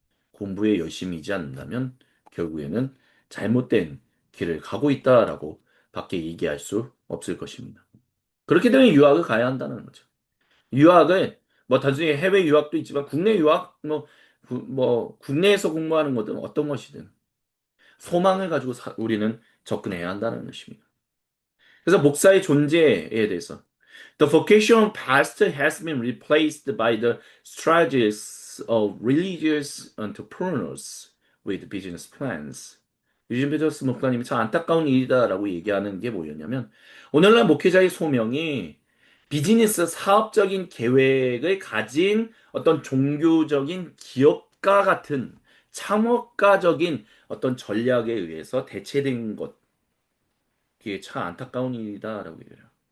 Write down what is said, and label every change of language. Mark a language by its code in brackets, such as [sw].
[ko] 공부에 열심이지 않는다면 결국에는 잘못된 길을 가고 있다라고 밖에 얘기할 수 없을 것입니다. 그렇기 때문에 유학을 가야 한다는 거죠. 유학을 뭐 단순히 해외 유학도 있지만 국내 유학 뭐 국내에서 공부하는 것든 어떤 것이든 소망을 가지고 우리는 접근해야 한다는 것입니다. 그래서 목사의 존재에 대해서 [en] The vocation of pastor has been replaced by the strategies of religious entrepreneurs with business plans. [ko] 유진 피터스 목사님이 참 안타까운 일이다라고 얘기하는 게 뭐였냐면 오늘날 목회자의 소명이 비즈니스 사업적인 계획을 가진 어떤 종교적인 기업가 같은 창업가적인 어떤 전략에 의해서 대체된 것, 그게 참 안타까운 일이다라고 얘기해요.